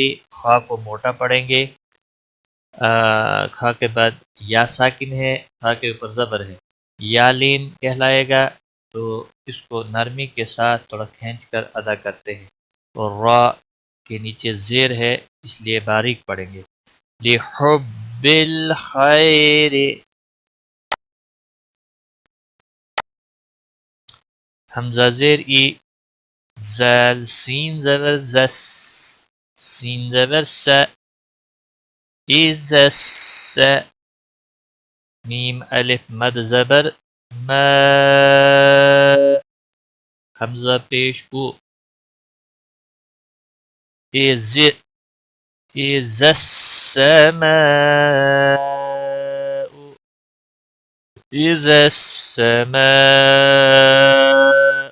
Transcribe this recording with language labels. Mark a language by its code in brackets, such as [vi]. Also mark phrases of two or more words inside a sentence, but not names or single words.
[ur] خا کو موٹا پڑھیں گے، کھا کے بعد یا ساکن ہے، کھا کے اوپر زبر ہے، یا لین کہلائے گا، تو اس کو نرمی کے ساتھ تھوڑا کھینچ کر ادا کرتے ہیں. اور را کے نیچے زیر ہے اس لیے باریک پڑھیں گے. [ar] لحب الخیر، [ur] حمزہ زیر ای، زال سین زبر زس، سین زبر س، ایزس، میم الف مد زبر ما، حمزہ پیش او، ایز السماء، ایز السماء.